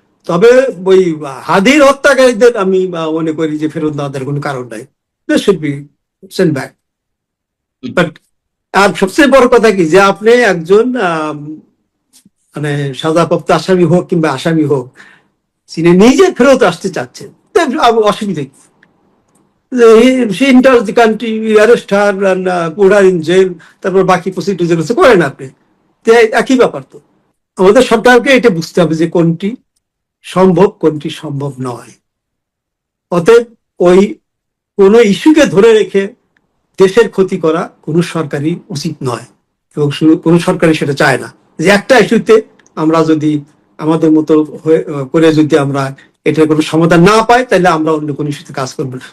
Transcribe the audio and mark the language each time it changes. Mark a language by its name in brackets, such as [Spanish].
[Bangla] তবে ওই হাদির হত্যাকারীদের আমি মনে করি যে ফেরত দেওয়ার কোনো কারণ নাই, [English] Should be send back. [Bangla] But আর সবচেয়ে বড় কথা কি, যে আপনি একজন মানে সাজাপ্রাপ্ত আসামি হোক কিংবা আসামি হোক, তিনি নিজে ফেরত আসতে চাচ্ছেন, অসুবিধা কি? [English] She enters the country, we arrest her and put her in jail, [Bangla] তারপর বাকি প্রসিডিউর করেন আপনি, একই ব্যাপার। তো আমাদের সরকারকে এটা বুঝতে হবে যে কোনটি সম্ভব, কোনটি সম্ভব নয়। অতএব ওই কোনো ইস্যুকে ধরে রেখে দেশের ক্ষতি করা কোনো সরকারই উচিত নয়, এবং কোনো সরকারই সেটা চায় না। যে একটা ইস্যুতে আমরা যদি আমাদের মতো করে যদি আমরা এটার কোনো সমাধান না পাই, তাহলে আমরা অন্য কোনো ইস্যুতে কাজ করবো না।